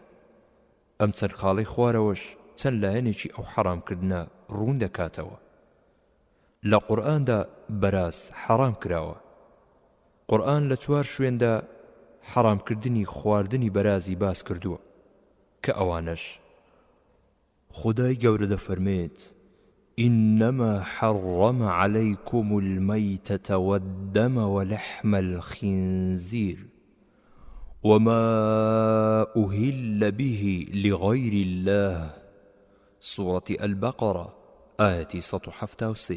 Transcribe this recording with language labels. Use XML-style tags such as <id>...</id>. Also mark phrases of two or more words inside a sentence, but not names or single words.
<ckb>ئەم چەند خاڵەی خوارەوەش چەند لایەنێکی ئەو حەرامکردنە ڕوون دەکاتەوە. لە قورئاندا بەراز حەرام کراوە. قورئان لە 4 شوێندا حەرامکردنی خواردنی بەرازی باس کردووە کە ئەوانەش خودای گەورە دەفەرمێت</ckb> <ar>إنما حرم عليكم الميتة والدم ولحم الخنزير وما أهل به لغير الله سورة البقرة آية 173.</ar>